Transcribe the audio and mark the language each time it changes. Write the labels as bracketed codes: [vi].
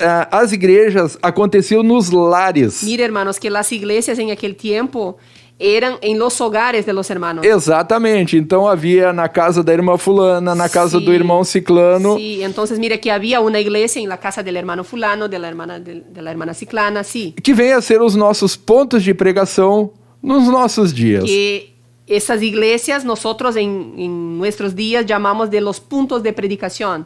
[pt] As igrejas aconteciam nos lares. [es] Mira, hermanos, que las iglesias en aquel tiempo eran en los hogares de los hermanos. [pt] Exatamente. Então havia na casa da irmã fulana, na casa Sim. do irmão ciclano. [es] Sí, entonces mira que había una iglesia en la casa del hermano fulano, de la hermana ciclana, sí. [pt] Que vem a ser os nossos pontos de pregação nos nossos dias. [es] Que esas iglesias nosotros en nuestros días llamamos de los puntos de predicación.